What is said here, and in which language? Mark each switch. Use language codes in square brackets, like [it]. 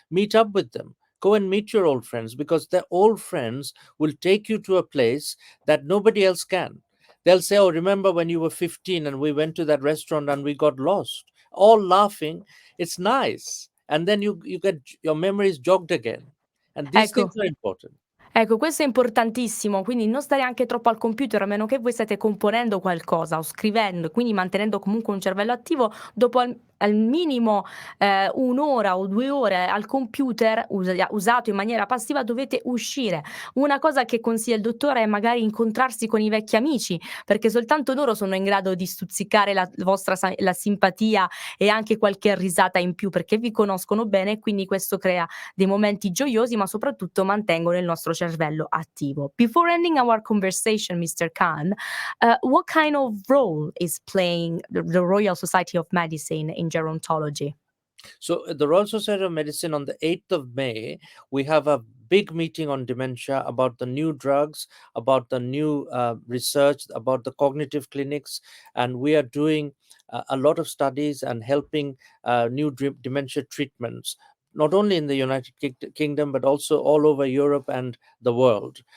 [en] Meet up with them, go and meet your old friends, because the old friends will take you to a place that nobody else can. They'll say, oh, remember when you were 15 and we went to that restaurant and we got lost, all laughing. It's nice, and then you get your memories jogged again, and these things [it] Ecco. [en] are important. [it] Ecco, questo è importantissimo, quindi non stare anche troppo al computer, a meno che voi state componendo qualcosa o scrivendo, quindi mantenendo comunque un cervello attivo, dopo al minimo 1 ora o 2 ore al computer usato in maniera passiva dovete uscire. Una cosa che consiglia il dottore è magari incontrarsi con i vecchi amici, perché soltanto loro sono in grado di stuzzicare la vostra la simpatia e anche qualche risata in più, perché vi conoscono bene e quindi questo crea dei momenti gioiosi, ma soprattutto mantengono il nostro cervello attivo. [en] Before ending our conversation, Mr. Khan, what kind of role is playing the Royal Society of Medicine in gerontology? So, at the Royal Society of Medicine on the 8th of May, we have a big meeting on dementia about the new drugs, about the new research, about the cognitive clinics, and we are doing a lot of studies and helping new dementia treatments, not only in the United Kingdom, but also all over Europe and the world.